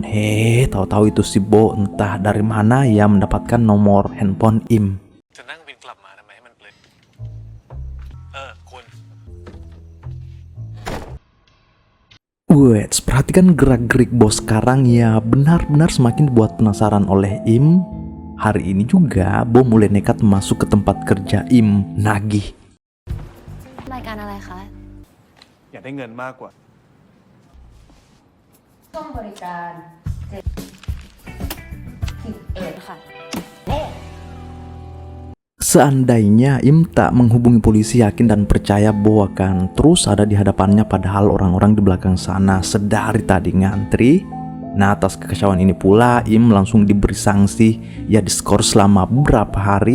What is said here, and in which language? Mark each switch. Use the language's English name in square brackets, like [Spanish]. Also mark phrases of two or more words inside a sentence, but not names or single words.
[Indonesian] Tahu-tahu itu si Bo, entah dari mana ia mendapatkan nomor handphone Im. Wait, perhatikan gerak-gerik bos sekarang ya benar-benar semakin buat penasaran oleh Im. Hari ini juga Bo mulai nekat masuk ke tempat kerja Im nagih. [Thai] รายการอะไรคะ อยากได้เงินมากกว่า ช่วงบริการ11ค่ะ [Indonesian] Seandainya Im tak menghubungi polisi, yakin dan percaya Bo akan terus ada di hadapannya, padahal orang-orang di belakang sana sedari tadi ngantri. Nah, atas kekacauan ini pula Im langsung diberi sanksi, ya diskor selama beberapa hari.